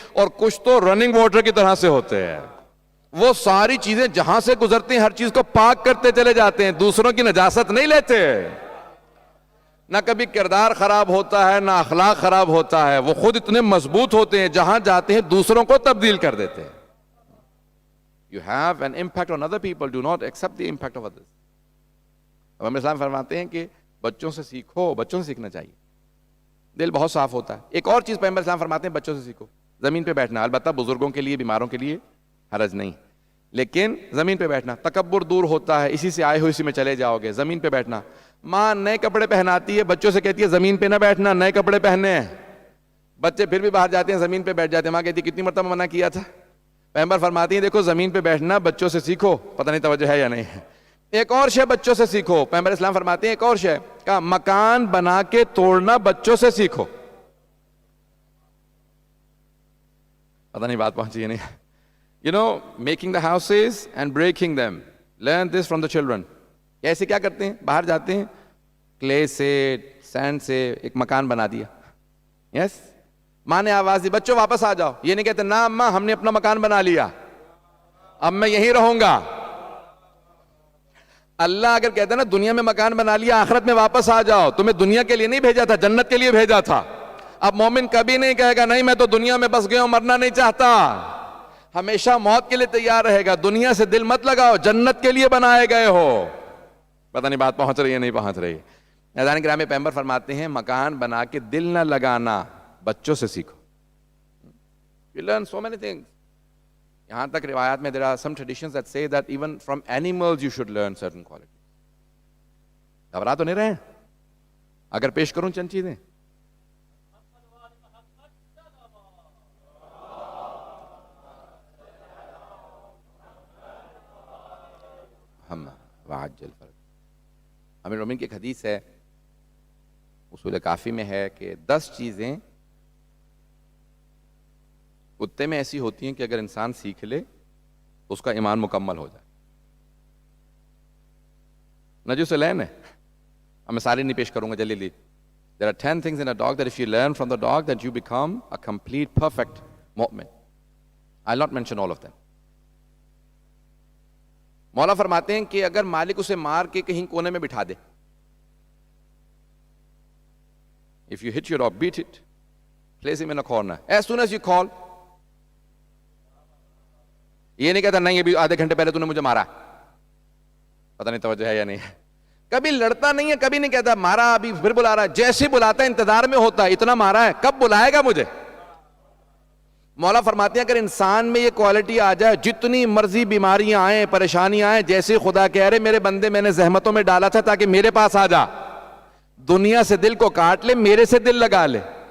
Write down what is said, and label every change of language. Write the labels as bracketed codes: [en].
[ur] اور کچھ تو رننگ واٹر کی طرح سے ہوتے ہیں, وہ ساری چیزیں جہاں سے گزرتے ہیں ہر چیز کو پاک کرتے چلے جاتے ہیں, دوسروں کی نجاست نہیں لیتے. نہ کبھی کردار خراب ہوتا ہے, نہ اخلاق خراب ہوتا ہے, وہ خود اتنے مضبوط ہوتے ہیں جہاں جاتے ہیں دوسروں کو تبدیل کر دیتے ہیں. [en] You have an impact on other people, do not accept the impact of others. [ur] اب ہم اسلام فرماتے ہیں کہ بچوں سے سیکھو, بچوں سے سیکھنا چاہیے, دل بہت صاف ہوتا ہے. ایک اور چیز پیغمبر اسلام فرماتے ہیں بچوں سے سیکھو, زمین پہ بیٹھنا. البتہ بزرگوں کے لیے, بیماروں کے لیے حرج نہیں, لیکن زمین پہ بیٹھنا. تکبر دور ہوتا ہے, اسی سے آئے ہوئے اسی میں چلے جاؤ گے. زمین پہ بیٹھنا. ماں نئے کپڑے پہناتی ہے, بچوں سے کہتی ہے زمین پہ نہ بیٹھنا, نئے کپڑے پہننے ہیں. بچے پھر بھی باہر جاتے ہیں, زمین پہ بیٹھ جاتے ہیں. ماں کہتی ہے کتنی مرتبہ منع کیا تھا. پیغمبر فرماتی ہیں دیکھو زمین پہ بیٹھنا بچوں سے سیکھو. پتہ نہیں توجہ ہے یا نہیں ہے. ایک اور شے بچوں سے سیکھو. پیغمبر اسلام فرماتے ہیں ایک اور شے کا, مکان بنا کے توڑنا بچوں سے سیکھو. پتہ نہیں بات پہنچی ہے نہیں. [en] You know, making the houses and breaking them. Learn this from the children. [ur] ایسے کیا کرتے ہیں, باہر جاتے ہیں, کلے سے, سینڈ سے ایک مکان بنا دیا. یس, ماں نے آواز دی بچوں واپس آ جاؤ. یہ نہیں کہتے نا اماں ہم نے اپنا مکان بنا لیا, اب میں یہیں رہوں گا. اللہ اگر کہتا ہے نا دنیا میں مکان بنا لیا, آخرت میں واپس آ جاؤ, تمہیں دنیا کے لیے نہیں بھیجا تھا, جنت کے لیے بھیجا تھا. اب مومن کبھی نہیں کہے گا نہیں میں تو دنیا میں بس گیا ہوں, مرنا نہیں چاہتا. ہمیشہ موت کے لیے تیار رہے گا. دنیا سے دل مت لگاؤ, جنت کے لیے بنائے گئے ہو. پتہ نہیں بات پہنچ رہی ہے نہیں پہنچ رہی. اذان کرام پیغمبر فرماتے ہیں مکان بنا کے دل نہ لگانا بچوں سے سیکھو. [en] You learn so many things. [ur] یہاں تک روایات میں [en] there are some traditions that say that even from animals you should learn certain qualities. [ur] گھبرا تو نہیں رہے ہیں اگر پیش کروں چند چیزیں؟ ہم وعجل فرق. امیر المومنین کی ایک حدیث ہے, اصول کافی میں ہے کہ 10 چیزیں کتے میں ایسی ہوتی ہیں کہ اگر انسان سیکھ لے تو اس کا ایمان مکمل ہو جائے. نجس لین ہے, اب میں ساری نہیں پیش کروں گا جلدی. [en] There are 10 things in a dog that if you learn from the dog that you become a complete perfect mu'min. I'll not mention all of them. [ur] مولا فرماتے ہیں کہ اگر مالک اسے مار کے کہیں کونے میں بٹھا دے, [en] if you hit your dog, beat it, place him in a corner. As soon as you call, [ur] یہ نہیں کہتا نہیں ابھی آدھے گھنٹے پہلے تو نے مجھے مارا, پتہ نہیں توجہ ہے یا نہیں. کبھی لڑتا نہیں ہے, کبھی نہیں کہتا مارا ابھی پھر بلا رہا ہے, جیسے بلاتا ہے انتظار میں ہوتا ہے اتنا مارا ہے کب بلائے گا مجھے. مولا فرماتے ہیں اگر انسان میں یہ کوالٹی آ جائے, جتنی مرضی بیماریاں آئیں پریشانیاں آئیں, جیسے خدا کہہ رہے میرے بندے میں نے زحمتوں میں ڈالا تھا تاکہ میرے پاس آ جا, دنیا سے دل کو کاٹ لے, میرے سے دل لگا لے.